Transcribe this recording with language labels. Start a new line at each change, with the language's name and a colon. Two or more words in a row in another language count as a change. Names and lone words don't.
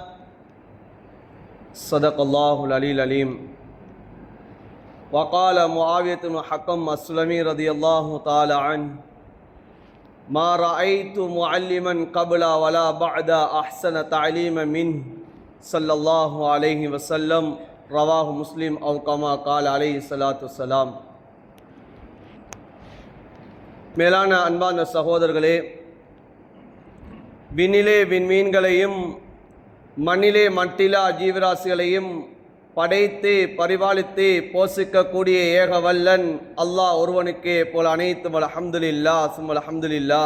Arabic: صدق الله العلي العليم وقال معاوية بن حكم السلمي رضي الله تعالى عنه ما رأيت معلما قبل ولا بعد أحسن تعليما منه صلى الله عليه وسلم رواه مسلم أو كما قال عليه الصلاة والسلام.
Tamil: மேலான அன்பான சகோதரர்களே, விண்ணிலே விண்மீன்களையும் மண்ணிலே மட்டிலா ஜீவராசிகளையும் படைத்து பரிபாலித்து போஷிக்கக்கூடிய ஏகவல்லன் அல்லாஹ் ஒருவனுக்கே போல அனைத்தும்
Arabic: الحمد لله ثم الحمد لله.